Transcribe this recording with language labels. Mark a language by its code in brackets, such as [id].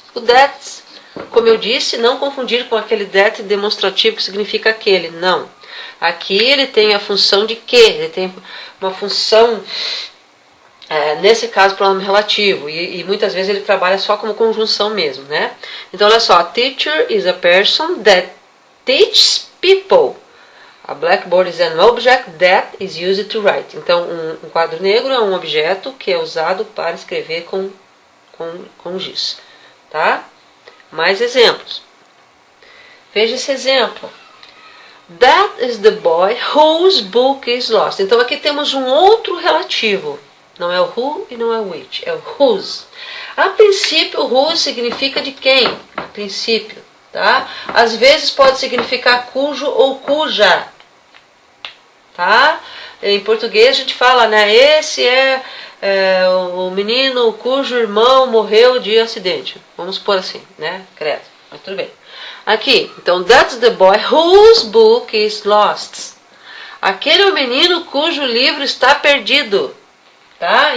[pt] O that, como eu disse, não confundir com aquele that demonstrativo que significa aquele. Não. Aqui ele tem a função de que. Ele tem uma função, nesse caso, pronome relativo. E muitas vezes ele trabalha só como conjunção mesmo, né? Então, olha só. [en] A teacher is a person that teaches people. A blackboard is an object that is used to write. [pt] Então, um quadro negro é um objeto que é usado para escrever com giz. Tá? Mais exemplos. Veja esse exemplo. [en] That is the boy whose book is lost. [pt] Então, aqui temos um outro relativo. Não é o who e não é o which. É o whose. A princípio, o whose significa de quem? A princípio. Tá? Às vezes pode significar cujo ou cuja. Tá? Em português a gente fala, né? Esse é o menino cujo irmão morreu de acidente. Vamos supor assim, né? Credo. Mas tudo bem. Aqui, então, [en] that's the boy whose book is lost. [pt] Aquele é o menino cujo livro está perdido. Tá?